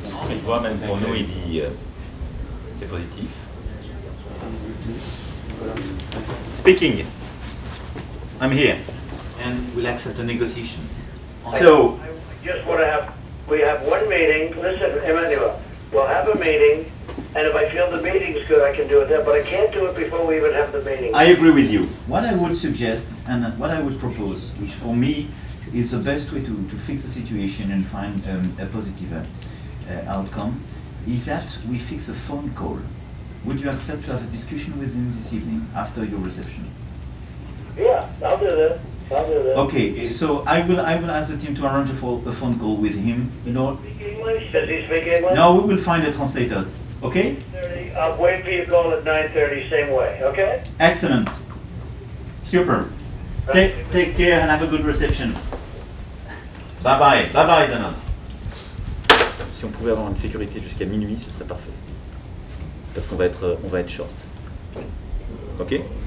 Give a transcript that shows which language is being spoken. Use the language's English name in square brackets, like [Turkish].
[French] Il voit même pour nous, il dit c'est positif. [English] Speaking, I'm here and we'll accept a negotiation. So, just want to have, we have one meeting. Listen, Emmanuel, we'll have a meeting, and if I feel the meeting's good, I can do it then, but I can't do it before we even have the meeting. I agree with you. What I would suggest and what I would propose, which for me is the best way to fix the situation and find a positive outcome, is that we fix a phone call. Would you accept to have a discussion with him this evening after your reception? Yeah, I'll do that. Okay, so I will ask the team to arrange a phone call with him. You know. English? Does he speak English? No, we will find a translator. Okay? I'll wait for your call at 9:30, same way. Okay? Excellent. Super. Take care and have a good reception. Bye bye. Bye bye, Donald. [French] Si on pouvait avoir une sécurité jusqu'à minuit, ce serait parfait. Parce qu'on va être short. Ok?